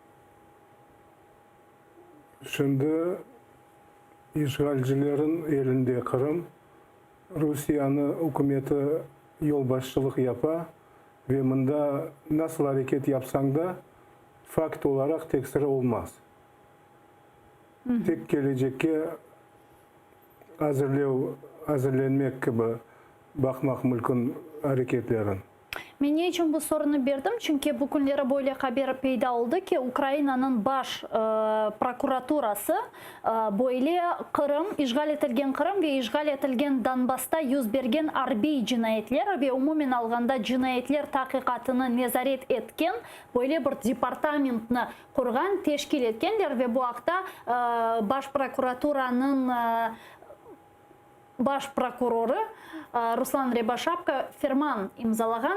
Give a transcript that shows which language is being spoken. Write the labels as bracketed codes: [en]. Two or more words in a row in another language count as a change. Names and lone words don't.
[crh] Şimdi işgalcilerin elinde Kırım, Rusya'nın hükümeti yol başçılık yapa ve bunda nasıl hareket yapsan da fakt olarak tekstiri olmaz. Tek gelecekke hazırlanmak gibi bakmak mümkün hareketlerin. Ben ne için bu sorunu verdim? Çünkü bu günlere böyle haber peyda oldu ki Ukrayna'nın baş prokuraturası böyle Kırım, işgal etilgen Kırım ve işgal etilgen Donbas'ta yüz bergen harbi cinayetler ve umumen alganda cinayetler tahkikatını nezaret etken böyle bir departamentni kurgan, teşkil etkenler ve bu haqda baş prokuraturanın baş prokuroru Ruslan Rябошапка ferman imzalagan.